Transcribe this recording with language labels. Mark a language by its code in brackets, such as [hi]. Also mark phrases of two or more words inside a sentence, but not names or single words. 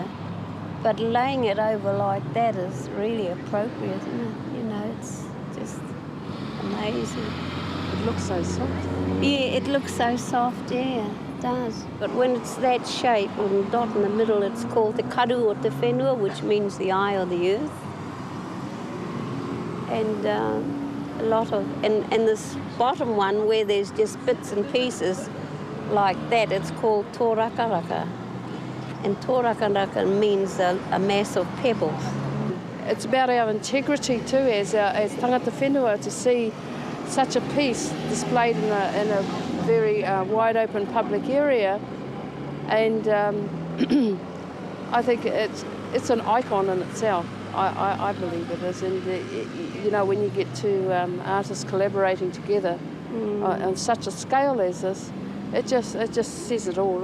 [en] But laying it over like that is really appropriate, isn't it? You know, it's just amazing. It looks so soft. Yeah, it looks so soft, yeah, it does. But when it's that shape, with a dot in the middle, it's called the Kahu or [mi] te whenua, [en] which means the eye of the earth. And a lot of, and this bottom one where there's just bits and pieces like that, it's called Toorakaraka. And Toorakaraka means a mass of pebbles. It's about our integrity too as [mi] tangata whenua [en] to see such a piece displayed in a very wide open public area, and I think it's an icon in itself. I believe it is, and you know, when you get two artists collaborating together on such a scale as this, it just says it all.